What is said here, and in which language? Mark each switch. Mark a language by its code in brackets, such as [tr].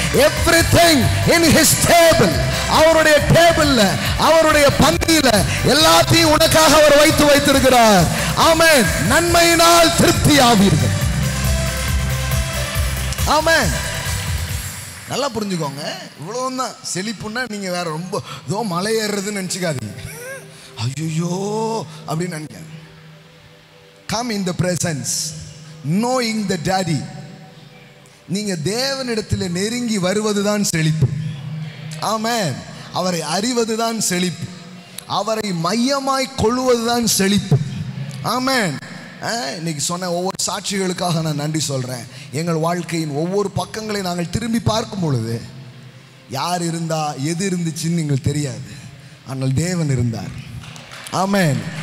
[en] everything in his table, [ta] அவருடைய டேபிள்ல, அவருடைய பந்தியில எல்லாத்தையும் உனக்காக அவர் வைத்திருக்கிறார். ஆமென். நன்மையினால் திருப்தி ஆவீர்கள். ஆமென். நல்லா புரிஞ்சுக்கோங்க. இவ்வளவுதான் செழிப்புன்னா நீங்க வேற ரொம்ப ஏதோ மலை ஏறுறதுன்னு நினைச்சுக்காதீங்க. ஐயோ அப்படின்னு நினைக்காதீங்க. [en] Come in the presence, knowing the daddy. [ta] நீங்க தேவனிடத்தில் நெருங்கி வருவதுதான் செழிப்பு. ஆமென். அவரை அறிவதுதான் செழிப்பு. அவரை மையமாய் கொள்வதுதான் செழிப்பு. ஆமென். இன்னைக்கு சொன்ன ஒவ்வொரு சாட்சிகளுக்காக நான் நன்றி சொல்கிறேன். எங்கள் வாழ்க்கையின் ஒவ்வொரு பக்கங்களை நாங்கள் திரும்பி பார்க்கும் பொழுது யார் இருந்தா எது இருந்துச்சுன்னு நீங்கள் தெரியாது, ஆனால் தேவன் இருந்தார். ஆமென்.